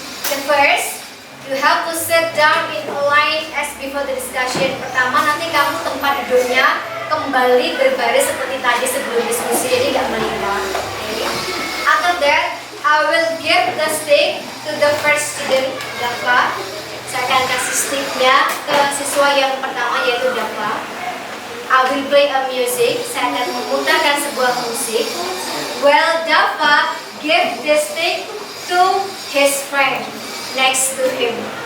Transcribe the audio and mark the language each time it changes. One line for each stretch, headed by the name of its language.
English: The first, you have to sit down in a line as before the discussion.
Indonesian: Pertama nanti kamu tempat duduknya kembali berbaris seperti tadi sebelum diskusi, jadi nggak melingkar.
English: Okay. After that, I will give the stick to the first student, Dava.
Indonesian: Saya akan kasih sticknya ke siswa yang pertama yaitu Dava.
English: I will play a music.
Indonesian: Saya akan memutarkan sebuah musik.
English: Well, Dava give the stick to his friend next to him.